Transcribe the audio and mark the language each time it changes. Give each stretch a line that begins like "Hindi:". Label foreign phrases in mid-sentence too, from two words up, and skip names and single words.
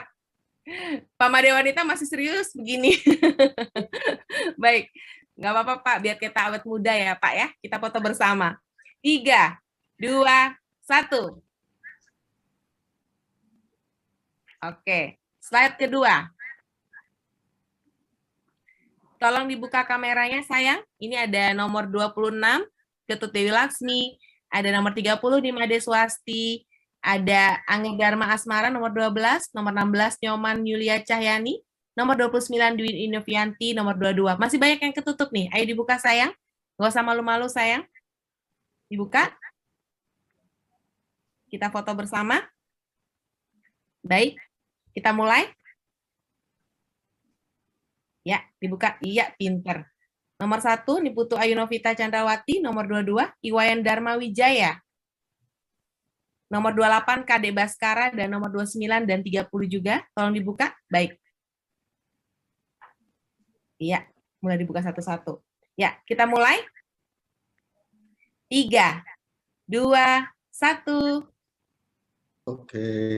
Indonesian: Pak Made wanita masih serius begini. Baik, nggak apa-apa Pak, biar kita awet muda ya Pak ya. Kita foto bersama. 3, 2, 1. Oke, slide kedua. Tolong dibuka kameranya sayang. Ini ada nomor 26, Ketut Dewi Laksmi. Ada nomor 30, Nimade Swasti. Ada Angga Dharma Asmara, nomor 12. Nomor 16, Nyoman Yulia Cahyani. Nomor 29, Dwi Inovianti. Nomor 22. Masih banyak yang ketutup nih. Ayo dibuka sayang. Nggak usah malu-malu sayang. Dibuka. Kita foto bersama. Baik. Kita mulai. Ya, dibuka. Iya, pinter. Nomor 1, Niputu Ayunovita Chandrawati. Nomor 22, Iwayan Dharma Wijaya. Nomor 28, Kade Baskara. Dan nomor 29 dan 30 juga. Tolong dibuka. Baik. Iya, mulai dibuka satu-satu. Ya, kita mulai. 3, 2, 1. Oke.